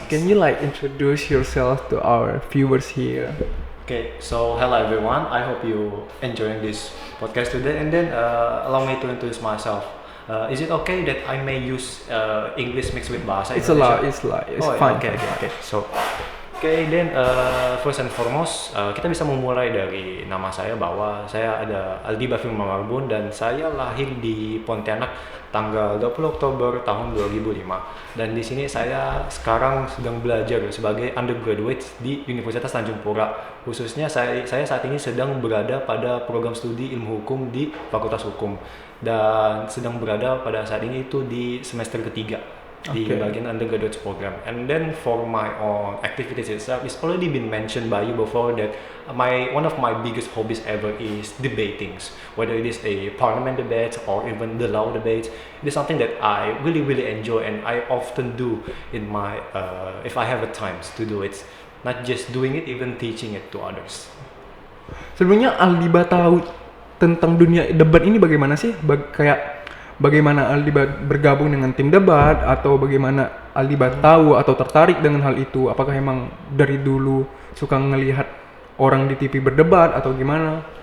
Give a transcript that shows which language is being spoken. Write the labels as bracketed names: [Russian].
[English] Can you introduce yourself to our viewers here? Okay, so hello everyone. I hope you enjoying this podcast today. And then allow me to introduce myself. Is it okay that I may use English mixed with bahasa Indonesia? It's fine. Okay. So, then first and foremost, [Indonesian] kita bisa memulai dari nama saya bahwa saya ada Aldiba Firman Marbun dan saya lahir di Pontianak tanggal 20 Oktober tahun 2005. Dan di sini saya sekarang sedang belajar sebagai undergraduate di Universitas Tanjung Pura. Khususnya saya saat ini sedang berada pada program studi ilmu hukum di Fakultas Hukum dan sedang berada pada saat ini itu di semester ketiga. Di bagian undergraduate program. [English] And then for my own activities itself, it's already been mentioned by you before that one of my biggest hobbies ever is debating. Whether it is a parliament debate or even the law debate, it is something that I really enjoy and I often do in my if I have a time to do it. Not just doing it, even teaching it to others. [Indonesian] Sebelumnya Aldiba tahu tentang dunia debat ini bagaimana sih? Bagaimana Aldiba bergabung dengan tim debat atau bagaimana Aldiba tahu atau tertarik dengan hal itu? Apakah emang dari dulu suka ngelihat orang di TV berdebat atau gimana?